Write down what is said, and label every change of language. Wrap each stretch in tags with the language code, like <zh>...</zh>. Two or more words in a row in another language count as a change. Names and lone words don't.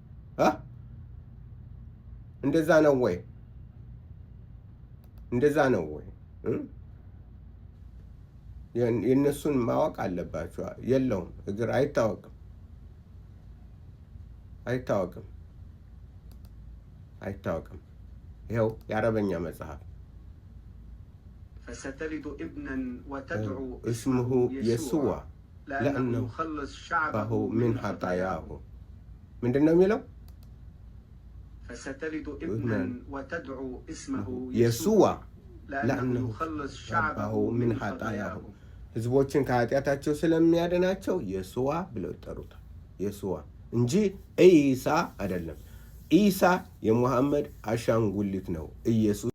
<am>እንደዛ ነው ወይ? እንደዛ ነው ወይ? የእነሱን ማወቅ አለባቸው። የለውም እግር አይታወቅም። ይኸው የአረበኛ መጽሐፍ</am> <ar>فستلد ابنا وتدعو اسمه يسوع لأنه يخلص شعبه من خطاياه</ar> <am>ምንድን ነው የሚለው?</am> <ar>فستلد ابنا وتدعو اسمه يسوع لأنه يخلص شعبه من خطاياه</ar> <am>ህዝቦችን ከኃጢአታቸው ስለሚያድናቸው የሱዋ ብለው ይጠሩታል። የሱዋ እንጂ ኢሳ አይደለም። ኢሳ የሙሐመድ አሻንጉሊት ነው። ኢየሱስ</am>